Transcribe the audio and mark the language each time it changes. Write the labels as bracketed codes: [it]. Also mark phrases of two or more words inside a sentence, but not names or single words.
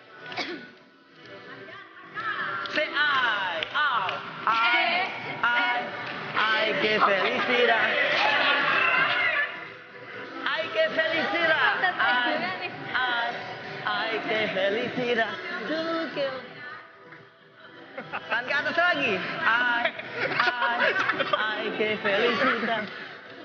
[es] Say I que felicidad. Ay que felicidad. Ay que felicidad. [id] Tangan ke atas lagi. [es] Ay que felicidad.